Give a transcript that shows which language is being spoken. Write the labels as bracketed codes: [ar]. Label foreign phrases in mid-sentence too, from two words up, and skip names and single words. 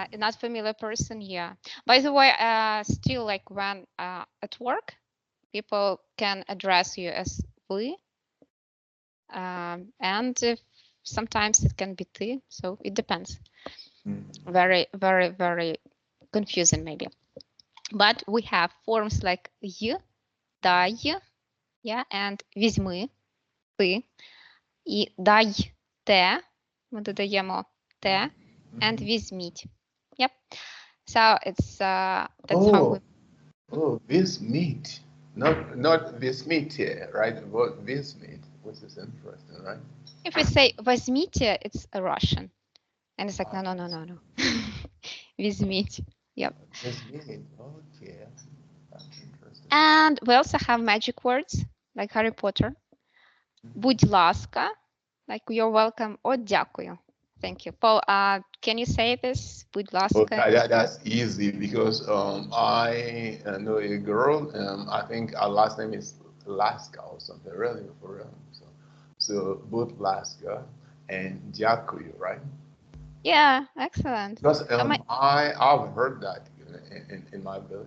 [en] not familiar person, yeah. By the way, still like when at work, people can address you as we, and if, sometimes it can be ты, so it depends. Very, very, very confusing maybe. But we have forms like й, дай, yeah, and [uk] візьми, ти, і дай те, ми додаємо те, [en] and візьміть. Yep. So it's that's how we. Oh, this meat, not this meat here, right? But this meat, which is interesting, right? If we say возьмите, it's a Russian, and it's like no, no, no, no, no. [uk] Візьміть. Yep. [en] This meat, okay, that's interesting. And we also have magic words like Harry Potter. [uk] Будь ласка, [en] like you're welcome, or дякую. Thank you. Paul, can you say this? [uk] Будь ласка. [en] That's easy because I know a girl. I think her last name is Laska or something. Really, for real. So both Laska and Jakuyu, right? Yeah, excellent. Because I've heard that in my village.